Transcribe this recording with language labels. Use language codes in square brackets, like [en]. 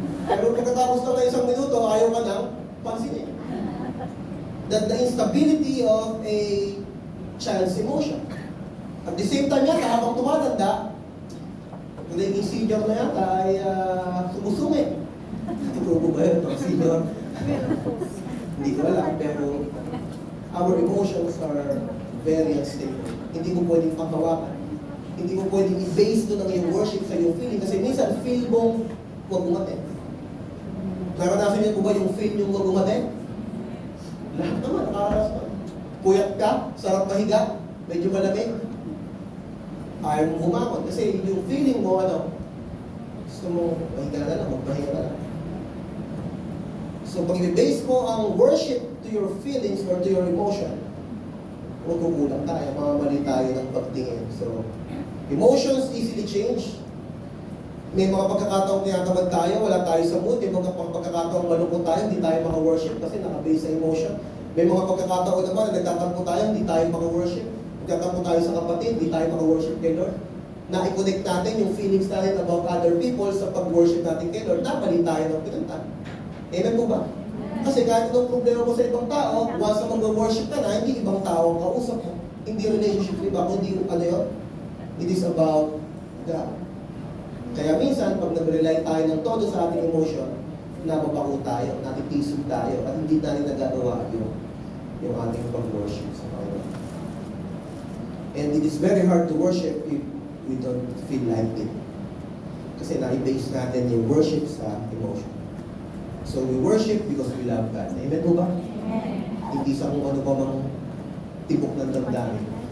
[tl] Pero pagkatapos na ng isang minuto, ayaw ka nang pansinin. [en] That the instability of a child's emotion. At the same time [tl] yata, habang tumatanda, naging senior na yata ay sumusungit. Titubo ba yun? Senior? Hindi ko alam, pero [en] our emotions are very unstable. [tl] Hindi mo pwedeng panghawakan. Hindi mo pwedeng i-base doon ang iyong worship sa iyong feeling. Kasi minsan, feel mong huwag umatin. Naranasan niyo po ba yung feel yung huwag umatin? Lahat naman, nakaranas naman. Puyat ka, sarap mahiga, medyo malamig. Ayaw mong bumangon. Kasi yung feeling mo, gusto mo, mahiga na lang, magpahinga na lang. So, pag i-base mo ang worship [en] to your feelings or to your emotion, [tl] magkukulang tayo, mamamali tayo ng pagtingin. [en] So, emotions easily change. [tl] May mga pagkakataong tinatamad tayo, wala tayo sa mood. May mga pagkakataong malungkot tayo, hindi tayo maka-worship kasi naka-base sa emotion. May mga pagkakataon naman na nagtatampo tayo, hindi tayo maka-worship. Nagtatampo tayo sa kapatid, hindi tayo maka-worship kay Lord. Na-i-connect natin yung feelings natin about other people sa pag-worship natin kay Lord. Napali tayo ng pinuntan. Amen po ba? Kasi kahit anong problema mo sa ibang tao, once na mag-worship ka na, hindi ibang tao ang kausap mo. Hindi relationship, diba? Kundi yun? [en] It is about God. [tl] Kaya minsan, pag nag-rely tayo ng todo sa ating emotion, nababago tayo, natitisog tayo, at hindi natin nagagawa yung ating pag-worship sa Panginoon. [en] And it is very hard to worship if we don't feel like it. [tl] Kasi na-base natin yung worship sa emotion. [en] So we worship because we love God. [tl] Amen po ba? Amen. Hindi sa kung ano pa mang tibok ng damdamin.